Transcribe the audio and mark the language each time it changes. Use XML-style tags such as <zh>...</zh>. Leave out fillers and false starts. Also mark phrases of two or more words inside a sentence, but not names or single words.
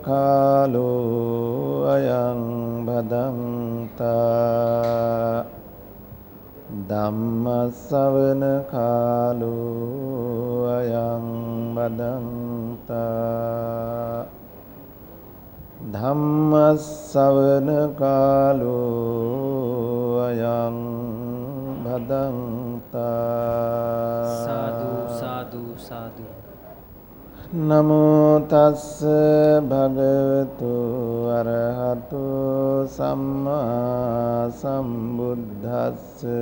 <pi>කාලෝ අයං බදන්තා ධම්මස්සවන කාලෝ අයං බදන්තා ධම්මස්සවන කාලෝ අයං බදන්තා සාදු සාදු සාදු. නමෝ තස්ස භගවතු අරහතු සම්මා සම්බුද්දස්ස</pi>